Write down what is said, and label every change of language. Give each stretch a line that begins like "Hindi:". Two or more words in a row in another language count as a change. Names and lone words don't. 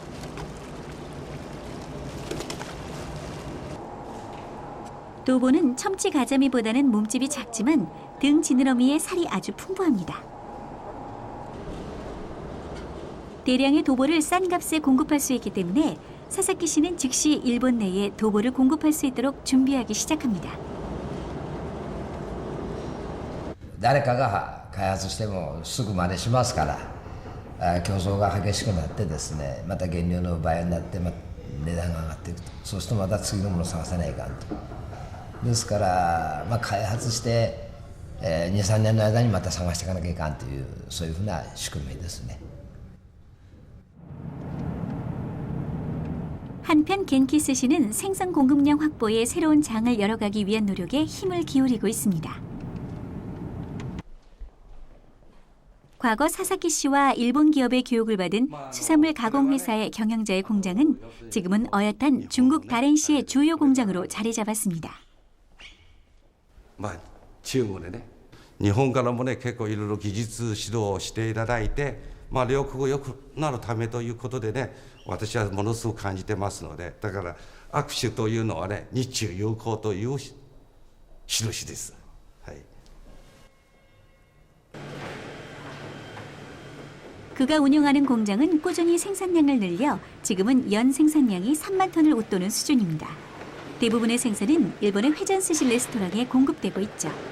Korean: 도보는 첨치 가자미보다는 몸집이 작지만 등 지느러미에 살이 아주 풍부합니다. 대량의 도보를 싼 값에 공급할 수 있기 때문에 사사키 씨는 즉시 일본 내에 도보를 공급할 수 있도록 준비하기 시작합니다.
Japanese: 誰かが開発してもすぐ真似しますから、競争が激しくなってですね、また原料の倍になって、値段が上がっていくと。そうするとまた次のものを探さないかんと。ですから、開発して、2、3年の間にまた探していかなきゃいかんという、そういうふうな仕組みですね。
Korean: 한편 겐키 스시는 생선 공급량 확보에 새로운 장을 열어가기 위한 노력에 힘을 기울이고 있습니다. 과거 사사키 씨와 일본 기업의 교육을 받은 수산물 가공회사의 경영자의 공장은 지금은 어엿한 중국 다롄시의 주요 공장으로 자리 잡았습니다.
Japanese: 中国でね、日本からもね結構いろいろ技術指導をしていただいて、両国が良くなるためということでね、私はものすごく感じてますので、だから握手というのはね、日中友好という印です。はい。
Korean: 그가 운영하는 공장은 꾸준히 생산량을 늘려 지금은 연 생산량이 3만 톤을 웃도는 수준입니다. 대부분의 생선은 일본의 회전 스시 레스토랑에 공급되고 있죠.